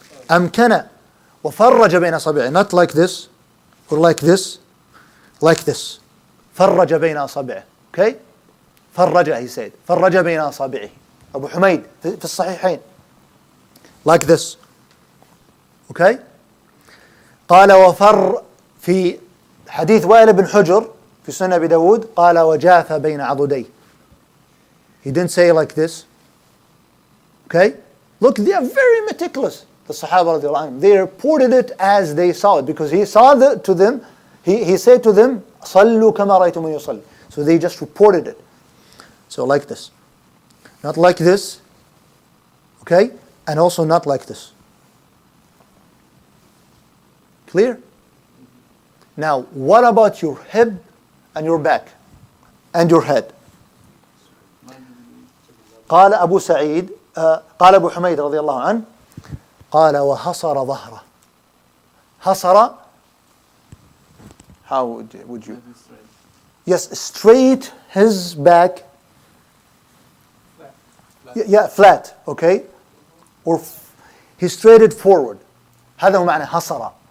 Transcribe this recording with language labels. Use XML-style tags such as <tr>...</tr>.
<ar>أمكن وفرج بين أصابعه,</ar> <en>not like this or like this. Like this.</en> <ar>فرج بين أصابعه.</ar> <en>Okay?</en> <ar>فرج,</ar> <en>he said.</en> <ar>فرج بين أصابعه. أبو حميد في الصحيحين.</ar> <en>like this. Okay?</en> <ar>قال وفر في حديث وائل بن حجر في سنن أبي داود قال وجاف بين عضديه.</ar> <en>He didn't say like this. Okay? Look, they are very meticulous. The Sahaba radiallahu anhum. They reported it as they saw it because he saw to them. He said to them,</en> <ar>"صلوا كما رأيتموني يصلي."</ar> <en>So they just reported it. So like this, not like this. Okay, and also not like this. Clear? Now, what about your hip and your back and your head?</en> <ar>قال أبو سعيد قال أبو حميد رضي الله عنه قال وحصر ظهره.</ar> <en>حصر, how would you? Yes, straight his back. Yeah, flat, okay? Or he straighted it forward.</en> <ar>هذا هو معنى حصر.</ar>